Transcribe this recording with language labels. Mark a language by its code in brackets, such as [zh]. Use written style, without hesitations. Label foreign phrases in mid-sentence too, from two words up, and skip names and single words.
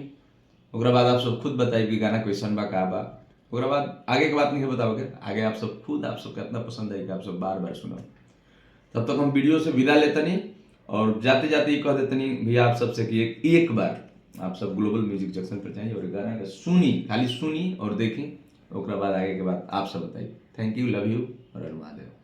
[bho] ओकरा बाद आप सब खुद बताई कि गाना क्वेश्चन बा का बा, ओकरा बाद आगे के बात नहीं बताओगे, आगे आप सब खुद आप सबको इतना पसंद आई कि आप सब बार बार सुनो। तब तक हम वीडियो से विदा लेतनी और जाते जाते ये कह देतनी भैया आप सबसे कि एक बार आप सब ग्लोबल म्यूजिक जंक्शन पर जाइए और गाना का सुनी, खाली सुनी और देखी, ओकरा बाद आगे के बात आप सब बताइए। [en] Thank you, love you और महादेव।